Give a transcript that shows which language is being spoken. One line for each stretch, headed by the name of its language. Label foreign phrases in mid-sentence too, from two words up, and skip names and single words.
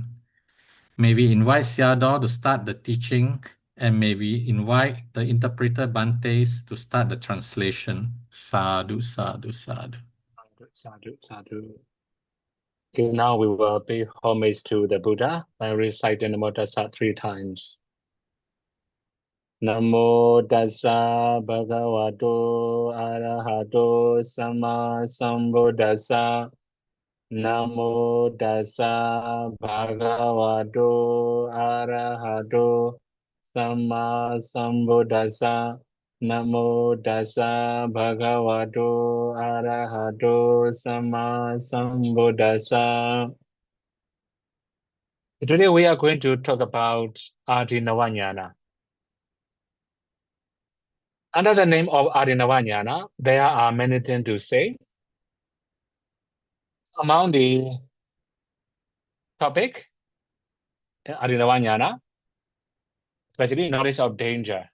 English: May we invite Siado to start the teaching, and may we invite the interpreter Bantes to start the translation.
Pali: Sadhu, sadhu, sadhu. Sadhu, sadhu.
English: Okay, now we will pay homage to the Buddha by reciting Namo Tassa 3 times.
Pali: Namo Tassa Bhagavato Arahato Sama Sambuddhassa. Namo Tassa Bhagavato Arahato Sama Sambuddhassa. Namo Tassa Bhagavato Arahato Sama Sambuddhassa.
English: Today we are going to talk about Adinavanyana. Under the name of Adinavanyana, there are many things to say. Among the topic in Adinavanyana, especially knowledge of danger.